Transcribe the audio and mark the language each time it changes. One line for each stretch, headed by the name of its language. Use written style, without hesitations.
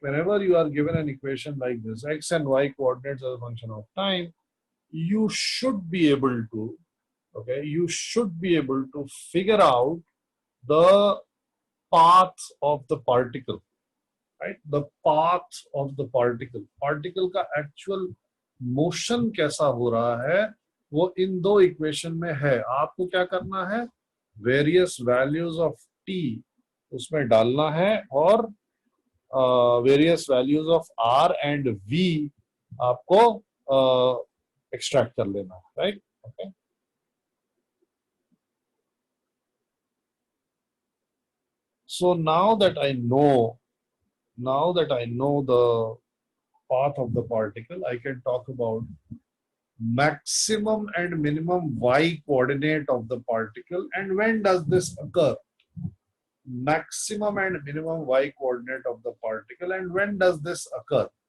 English: Whenever you are given an equation like this, x and y coordinates as a function of time, you should be able to, okay, you should be able to figure out the path of the particle, right? The path of the particle.
Hindi: Particle का actual motion कैसा हो रहा है वो इन 2 equation में है. आपको क्या करना है? वेरियस वैल्यूज ऑफ t उसमें डालना है और various values of r and v आपको एक्सट्रैक्ट कर लेना है. Right? Okay.
English: So now that I know the path of the particle, I can talk about maximum and minimum y coordinate of the particle. And when does this occur? Maximum and minimum y coordinate of the particle, and when does this occur?